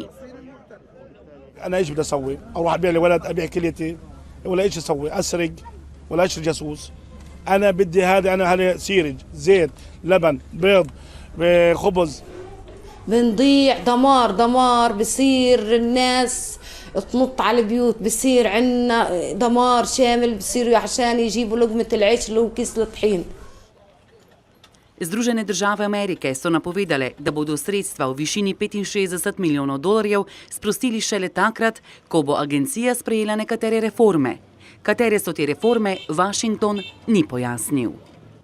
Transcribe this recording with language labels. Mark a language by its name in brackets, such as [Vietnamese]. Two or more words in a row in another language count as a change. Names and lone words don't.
[Arabic] أنا إيش بدي أسوي؟ أروح أبيع لولد أبيع كليتي ولا إيش أسوي؟ أسرق ولا أشتري جاسوس؟ أنا بدي هذا سيرج زيت لبن بيض خبز. بنضيع دمار بصير الناس تنط على البيوت، بصير عنا دمار شامل، بصيروا عشان يجيبوا لقمة العيش اللي هو كيس الطحين. [Slovenian] Združene države Amerike so napovedale, da bodo sredstva v višini 65 milijonov dolarjev sprostili šele takrat, ko bo agencija sprejela nekatere reforme. Katere so te reforme, Washington ni pojasnil.